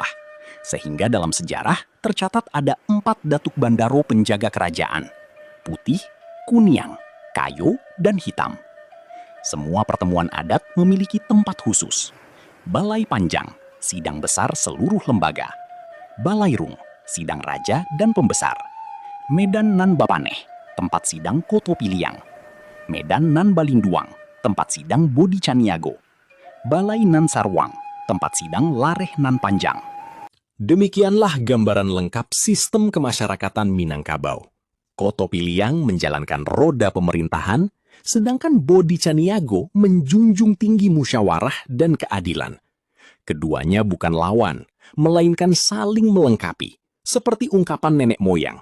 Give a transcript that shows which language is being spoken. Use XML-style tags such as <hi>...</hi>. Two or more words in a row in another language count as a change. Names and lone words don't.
<id>Sehingga dalam sejarah tercatat ada 4 datuk bandaro penjaga kerajaan. Putih, Kuniang, Kayo, dan Hitam. Semua pertemuan adat memiliki tempat khusus. Balai Panjang, sidang besar seluruh lembaga. Balairung, sidang raja dan pembesar. Medan Nan Bapaneh, tempat sidang Koto Piliang. Medan Nan Balinduang, tempat sidang Bodi Caniago. Balai Nan Sarwang, tempat sidang Lareh Nan Panjang. Demikianlah gambaran lengkap sistem kemasyarakatan Minangkabau. Koto Piliang menjalankan roda pemerintahan, sedangkan Bodi Caniago menjunjung tinggi musyawarah dan keadilan. Keduanya bukan lawan, melainkan saling melengkapi, seperti ungkapan nenek moyang.</id>